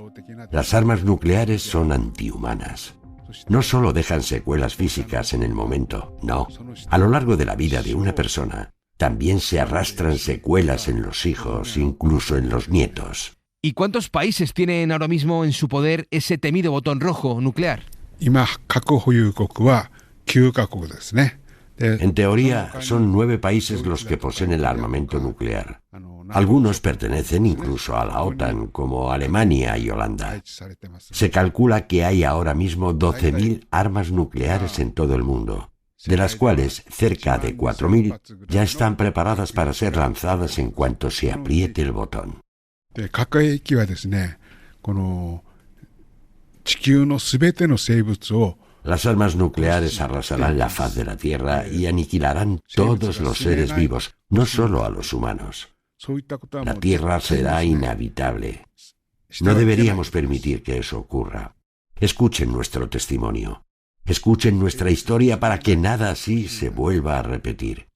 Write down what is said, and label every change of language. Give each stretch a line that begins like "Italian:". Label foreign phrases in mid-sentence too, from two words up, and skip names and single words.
Spanish: Las armas nucleares son antihumanas. No solo dejan secuelas físicas en el momento, no. A lo largo de la vida de una persona, también se arrastran secuelas en los hijos, incluso en los nietos. ¿Y cuántos países tienen ahora mismo en su poder ese temido botón rojo nuclear?
Japanese: 今、核保有国は9カ国ですね。
Spanish: En teoría, son 9 países los que poseen el armamento nuclear. Algunos pertenecen incluso a la OTAN, como Alemania y Holanda. Se calcula que hay ahora mismo 12.000 armas nucleares en todo el mundo, de las cuales cerca de 4.000 ya están preparadas para ser lanzadas en cuanto se apriete el botón.
Japanese: 核兵器はですね、この地球のすべての生物を
Spanish: Las armas nucleares arrasarán la faz de la Tierra y aniquilarán todos los seres vivos, no solo a los humanos. La Tierra será inhabitable. No deberíamos permitir que eso ocurra. Escuchen nuestro testimonio. Escuchen nuestra historia para que nada así se vuelva a repetir.